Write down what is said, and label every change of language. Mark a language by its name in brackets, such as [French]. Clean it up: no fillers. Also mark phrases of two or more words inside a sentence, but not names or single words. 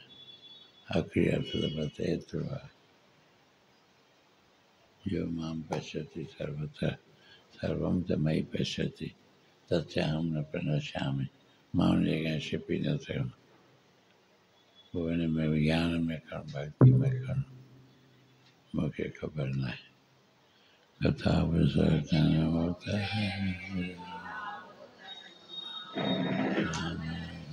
[Sindhi] आख़िरी अर्थ त बसि एतिरो आहे, [Sanskrit] यो मां पश्यति सर्वत्र सर्वम त मयि पश्यति तस्याहं न प्रणश्यामि। [Sindhi] मां उन जॻह छिपी न सघंदो, पोइ हिन में ज्ञान में खणो, भक्ति में खणो, मूंखे ख़बर न आहे। [Hindi] कथा विसर्जन होता है।